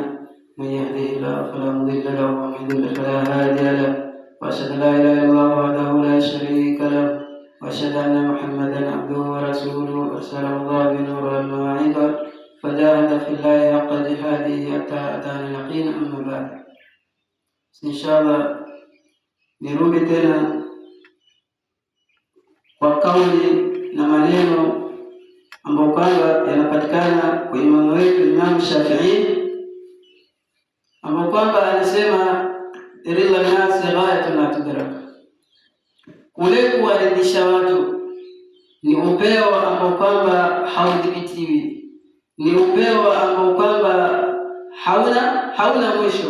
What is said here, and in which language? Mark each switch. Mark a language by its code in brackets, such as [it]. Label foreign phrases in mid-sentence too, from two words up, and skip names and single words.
[ar] من يهده الله فلا مضل له ومن يضلل فلا هادي له. وأشهد أن لا إله إلا الله وحده لا شريك له وأشهد أن محمدا عبده ورسوله أرسله الله بنور المواعظ فجاهد في الله حق جهاده حتى أتانا اليقين. أما بعد، إن شاء الله [sw] nirudi tena kwa kauli na maneno ambayo kwamba yanapatikana kwa imamu wetu Imam Shafi'i, ambayo kwamba anasema [ar] رضا الناس غاية لا تدرك, [sw] kule kuwaridhisha watu ni upeo ambao kwamba haudhibitiwi, ni upeo ambao kwamba hauna mwisho.